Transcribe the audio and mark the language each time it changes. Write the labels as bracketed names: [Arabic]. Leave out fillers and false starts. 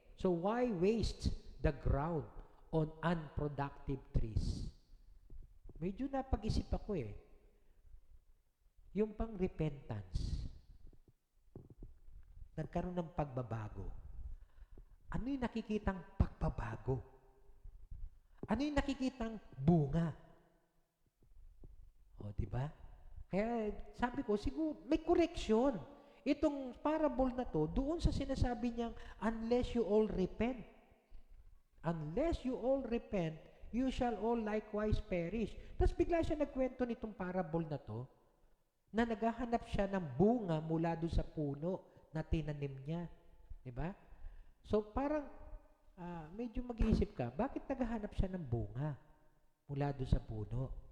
[English] So why waste the ground on unproductive trees? [Filipino] Medyo napag-isip ako eh. Yung pang repentance, nagkaroon ng pagbabago. Ano yung nakikitang pagbabago? Ano yung nakikitang bunga? O, di ba? Kaya sabi ko, siguro may correction. Itong parable na to, doon sa sinasabi niyang, [English] unless you all repent. Unless you all repent, you shall all likewise perish. [Filipino] Tapos bigla siya nagkwento nitong parable na to, na naghahanap siya ng bunga mula doon sa puno na tinanim niya. Diba? So, parang medyo mag-iisip ka, bakit naghahanap siya ng bunga mula doon sa puno?